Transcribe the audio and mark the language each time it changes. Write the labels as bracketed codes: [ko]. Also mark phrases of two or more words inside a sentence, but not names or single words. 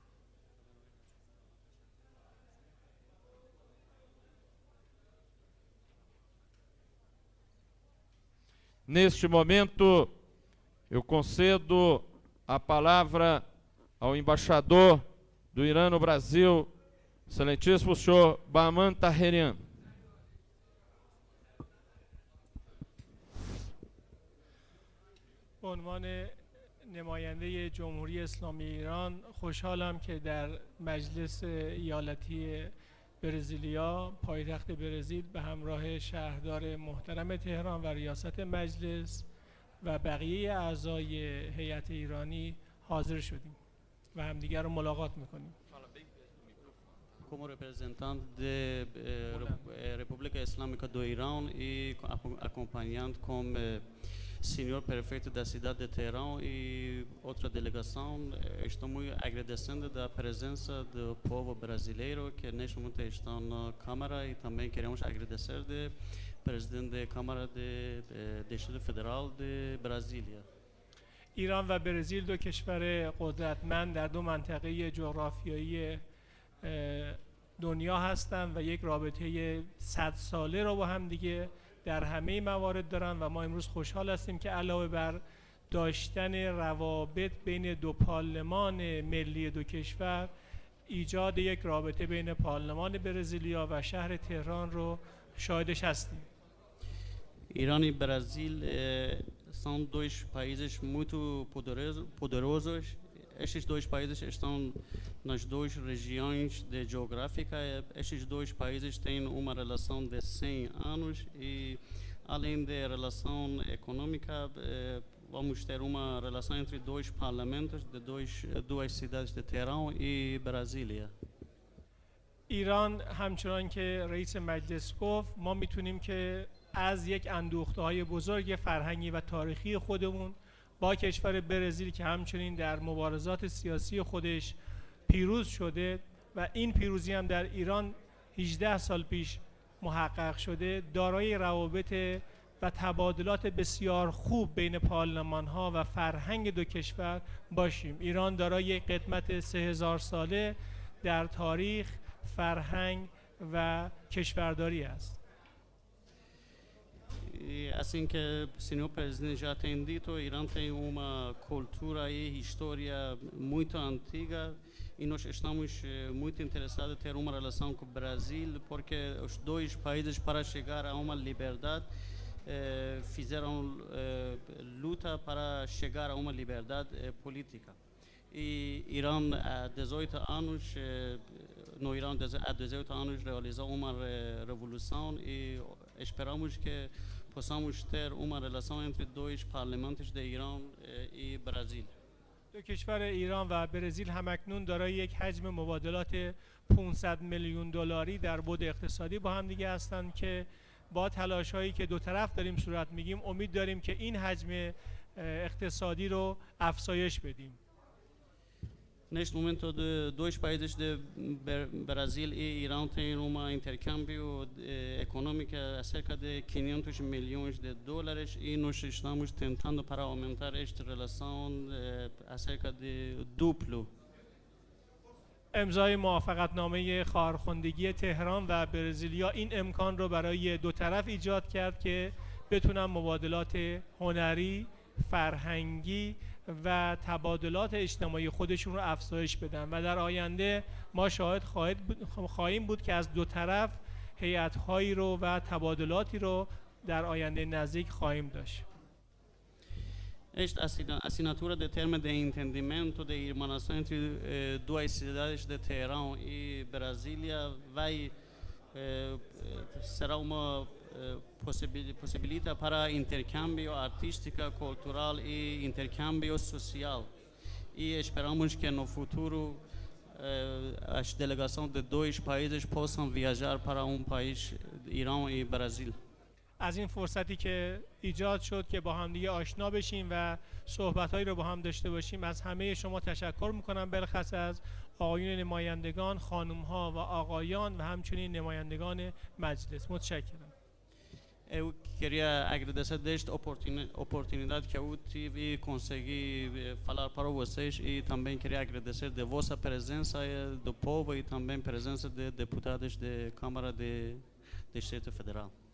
[pt] Neste momento, eu concedo a palavra ao embaixador do Irã no Brasil, excelentíssimo senhor Bahman Taherian. [fa] به عنوان نماینده جمهوری اسلامی ایران خوشحالم که در مجلس ایالتی برزیلیا پایتخت برزیل به همراه شهردار محترم تهران و ریاست مجلس و بقیه اعضای هیئت ایرانی حاضر شدیم و همدیگر رو ملاقات میکنیم. [pt] Como representante da República Islâmica do Irã e acompanhando como senhor prefeito da cidade de Teherã e outra delegação, estou muito agradecendo da presença do povo brasileiro que neste momento está na Câmara e também queremos agradecer do presidente da Câmara de Distrito Federal de Brasília. [fa] ایران و برزیل دو کشور قدرتمند در دو منطقه جغرافیایی دنیا هستند و یک رابطه 100 ساله رو با هم دیگه در همه موارد دارن و ما امروز خوشحال هستیم که علاوه بر داشتن روابط بین دو پارلمان ملی دو کشور، ایجاد یک رابطه بین پارلمان برزیلیا و شهر تهران رو شاهدش هستیم. [pt] Irã e Brasil são dois países muito poderosos. Estes dois países estão nas duas regiões geográficas. Estes dois países têm uma relação de 100 anos e, além da relação econômica, vamos ter uma relação entre dois parlamentos de duas cidades de Teherã e Brasília. [fa] ایران همچنان که رئیس مجلس گفت ما میتونیم که از یک اندوخته‌های بزرگ فرهنگی و تاریخی خودمون با کشور برزیل که همچنین در مبارزات سیاسی خودش پیروز شده و این پیروزی هم در ایران 18 سال پیش محقق شده، دارای روابط و تبادلات بسیار خوب بین پارلمان‌ها و فرهنگ دو کشور باشیم. ایران دارای یک قدمت 3000 ساله در تاریخ، فرهنگ و کشورداری است. [pt] E assim que o senhor presidente já tem dito, o Irã tem uma cultura e história muito antiga e nós estamos muito interessados em ter uma relação com o Brasil porque os dois países para chegar a uma liberdade fizeram luta para chegar a uma liberdade política. E Irã há 18 anos, no Irã há 18 anos realizou uma revolução e esperamos que possamos ter uma relação entre dois parlamentos de Irã e Brasil. [fa] دو کشور ایران و برزیل همکنون دارای یک حجم مبادلات 500 میلیون دلاری در بعد اقتصادی با هم دیگه هستند که با تلاش‌هایی که دو طرف داریم صورت میگیم امید داریم که این حجم اقتصادی رو افزایش بدیم. [pt] Neste momento, dois países de Brasil e Irã têm um intercâmbio econômico acerca de 500 milhões de dólares e nós estamos tentando para aumentar esta relação acerca de duplo. [fa] امضای موافقتنامه خواهرخواندگی تهران و برزیلیا این امکان رو برای دو طرف ایجاد کرد که بتونن مبادلات هنری، فرهنگی و تبادلات اجتماعی خودشون رو افزایش بدن و در آینده ما شاهد خواهیم بود که از دو طرف هیئت‌هایی رو و تبادلاتی رو در آینده نزدیک خواهیم داشت. [pt] Esta assinatura de termo de entendimento de irmanação entre duas cidades de Teherão e Brasília será uma possibilita para intercâmbio artístico, cultural e intercâmbio social. E esperamos que no futuro as delegações de dois países possam viajar para país, Irã e Brasil. [fa] از این فرصتی که ایجاد شد که با هم دیگه آشنا بشیم و صحبت‌هایی رو با هم داشته باشیم از همه شما تشکر می‌کنم، بالخصوص از آقایون نمایندگان، خانم‌ها و آقایان و همچنین نمایندگان مجلس. متشکرم. [pt] Eu queria agradecer desta oportunidade que eu tive e consegui falar para vocês e também queria agradecer de vossa presença do povo e também presença de deputados da Câmara de Distrito Federal.